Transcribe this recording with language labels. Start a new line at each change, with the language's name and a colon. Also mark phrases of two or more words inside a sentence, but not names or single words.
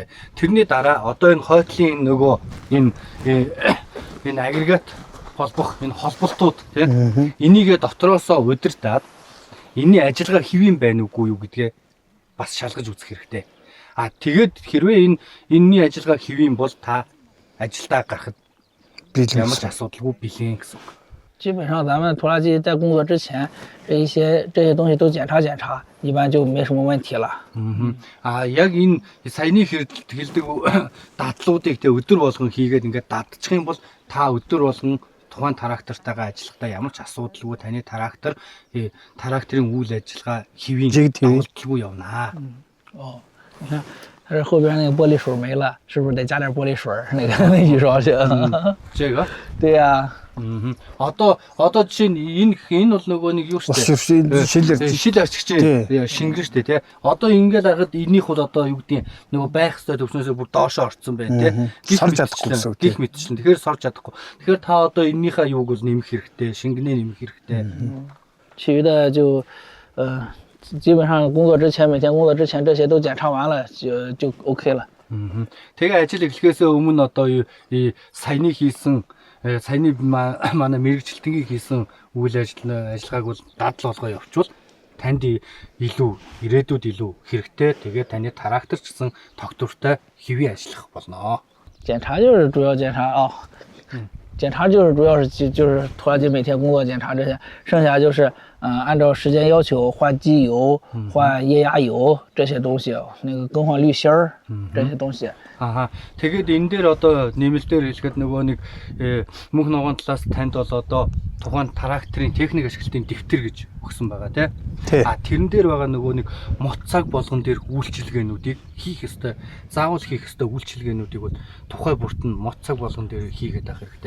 Mongolian: Тэрний дараа одоо энэ хойтлын нөгөө энэ агрегат холбох энэ холболтууд тийм энийгээ дотроосоо удирдаад энэний ажиллагаа хэвэн байна уугүй юу гэдгээ бас шалгаж үзэх хэрэгтэй. Тэгээд хэрвээ энэний ажиллагаа хэвэн бол та ажилдаа гарахад ямар ч асуудалгүй бэлэн гэсэн үг.
Chinese: 基本上咱们拖拉机在工作之前，这些东西都检查，一般就没什么问题了。
Mongolian: Яг энэ саяны хэлдэг дадлуудыг тэ өдөр болгон хийгээд ингээд дадчих юм бол та өдөр болгон тухайн трактортойгоо ажиллахдаа ямар ч асуудалгүй таны тракторын үйл ажиллагаа хэвийн давталгүй явнаа.
Chinese: 你看，它这后边那个玻璃水没了，是不是得加点玻璃水？那句说是。这个？对呀。
Mongolian: Одоо жишээ нь энэ бол нөгөө нэг юу штэ. Шил арчигч шингэн штэ тий. Одоо ингээд харахад энийх бол одоо юу гэдэг нөгөө байх ёстой төвчнөөсөө бүр доошоо орцсон байна тий. Сорж чадахгүй гэсэн үг. Гих мэдчихлээ. Тэгэхээр сорж чадахгүй. Тэгэхээр та одоо энийхээ юуг бол нэмэх хэрэгтэй, шингэнээ нэмэх хэрэгтэй.
Chinese: 其余的就基本上工作之前每天工作之前这些都检查完了就 OK 了。
Mongolian: Тэгээ ажил эхлэхээс өмнө одоо ಈ саяны хийсэн саяны манай мэрэгчлэлтний хийсэн үйл ажиллагааг бол дадал болгоо явуучвал танд илүү ирээдүйд илүү хэрэгтэй. Тэгээ таны трактор ч гэсэн тогтвортой хэвээ ажиллах болно.
Chinese: 检查就是主要检查啊，检查就是主要是就是拖拉机每天工作检查这些，剩下就是按照时间要求换机油、换液压油这些东西，那个更换滤芯儿这些东西。
Mongolian: Тэгээд энэ дээр одоо нэмэлтээр хэлэхэд нөгөө нэг мөнх ногоон талаас танд бол одоо тухайн тракторын техник ашиглалтын дэвтэр гэж өгсөн байгаа тийм. Тэрэн дээр байгаа нөгөө нэг мут цаг болгон дээр үйлчилгээнүүдийг хийх ёстой, заавал хийх ёстой үйлчилгээнүүдийг бол тухай бүрт нь мут цаг болгон дээр хийгээд авах хэрэгтэй.